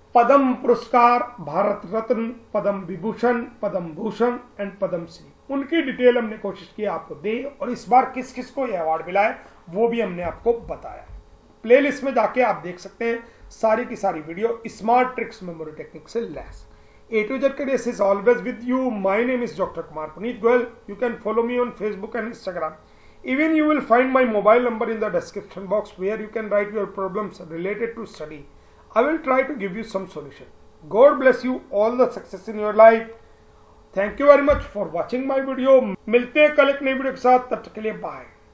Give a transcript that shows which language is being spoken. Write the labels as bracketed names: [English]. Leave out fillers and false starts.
[Hindi] पद्म पुरस्कार, भारत रत्न, पद्म विभूषण, पद्म भूषण एंड पद्मश्री, उनकी डिटेल हमने कोशिश की आपको दे। और इस बार किस किस को यह अवार्ड मिला है वो भी हमने आपको बताया। प्लेलिस्ट में जाके आप देख सकते हैं सारी की सारी video smart tricks memory technique से lace. [English] A to Z Careers is always with you. My name is Dr. Kumar Puneet Goel. You can follow me on Facebook and Instagram. Even you will find my mobile number in the description box where you can write your problems related to study. I will try to give you some solution. God bless you. All the success in your life. Thank you very much for watching my video. [Hindi] मिलते हैं कल एक नई video के साथ, तब तक के लिए बाय.